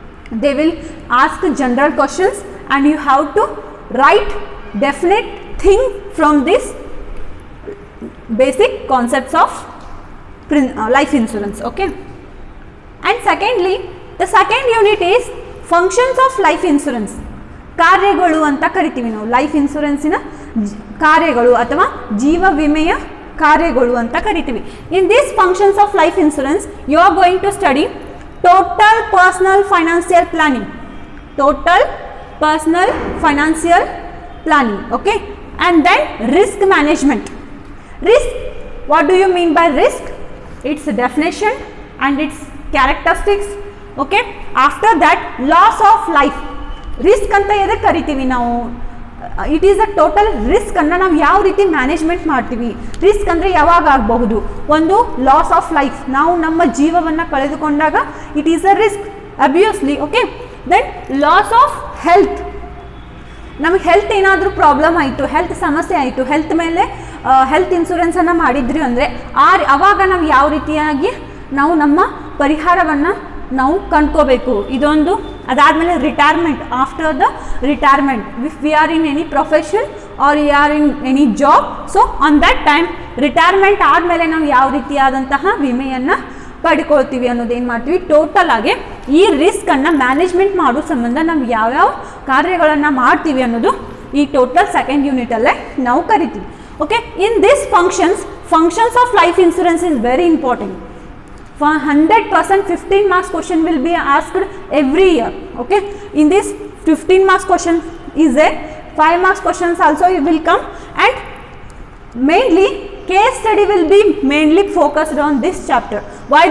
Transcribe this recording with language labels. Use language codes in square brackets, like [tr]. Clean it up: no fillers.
[en] They will ask general questions and you have to write definite thing from this basic concepts of life insurance. Okay, and secondly, the second unit is functions of life insurance. [kn] ಕಾರ್ಯಗಳು ಅಂತ ಕರಿತೀವಿ ನಾವು. Life ಇನ್ಶೂರೆನ್ಸಿನ ಕಾರ್ಯಗಳು ಅಥವಾ ಜೀವ ವಿಮೆಯ ಕಾರ್ಯಗಳು ಅಂತ ಕರಿತೀವಿ. [en] In this functions of life insurance you are going to study total personal financial planning. Total personal financial planning. Okay, and then risk management. Risk, what do you mean by risk? Its definition and its characteristics. Okay, after that loss of life. [kn] Risk ಅಂತ ಎದಕ್ಕೆ ಕರಿತೀವಿ ನಾವು? [en] it is a total risk [kn] ಅನ್ನು ನಾವು ಯಾವ ರೀತಿ management ಮಾಡ್ತೀವಿ. Risk ಅಂದರೆ ಯಾವಾಗ ಆಗಬಹುದು? ಒಂದು ಲಾಸ್ ಆಫ್ ಲೈಫ್, ನಾವು ನಮ್ಮ ಜೀವವನ್ನು ಕಳೆದುಕೊಂಡಾಗ [en] It is a risk obviously. Okay, then loss of health. [kn] ನಮಗೆ ಹೆಲ್ತ್ ಏನಾದರೂ ಪ್ರಾಬ್ಲಮ್ ಆಯಿತು, ಹೆಲ್ತ್ ಸಮಸ್ಯೆ ಆಯಿತು, ಹೆಲ್ತ್ ಮೇಲೆ ಹೆಲ್ತ್ ಇನ್ಶೂರೆನ್ಸನ್ನು ಮಾಡಿದ್ರಿ ಅಂದರೆ ಆವಾಗ ನಾವು ಯಾವ ರೀತಿಯಾಗಿ ನಾವು ನಮ್ಮ ಪರಿಹಾರವನ್ನು ನಾವು ಕಂಡ್ಕೋಬೇಕು. ಇದೊಂದು. ಅದಾದಮೇಲೆ retirement. [en] after the retirement, if we are in any profession or you are in any job, so on that time [kn] retirement ಆದಮೇಲೆ ನಾವು ಯಾವ ರೀತಿಯಾದಂತಹ ವಿಮೆಯನ್ನು ಪಡ್ಕೊಳ್ತೀವಿ ಅನ್ನೋದೇನು ಮಾಡ್ತೀವಿ, ಟೋಟಲ್ ಆಗಿ ಈ ರಿಸ್ಕನ್ನು ಮ್ಯಾನೇಜ್ಮೆಂಟ್ ಮಾಡೋ ಸಂಬಂಧ ನಾವು ಯಾವ್ಯಾವ ಕಾರ್ಯಗಳನ್ನು ಮಾಡ್ತೀವಿ ಅನ್ನೋದು ಈ ಟೋಟಲ್ ಸೆಕೆಂಡ್ ಯೂನಿಟಲ್ಲೇ ನಾವು ಕರಿತೀವಿ. [en] Okay, in this functions of life insurance is very important. For 100% 15 marks question will be asked every year. Okay, in this 15 marks question is there, 5 marks questions also will come, and mainly case study will be mainly focused on this chapter. Why?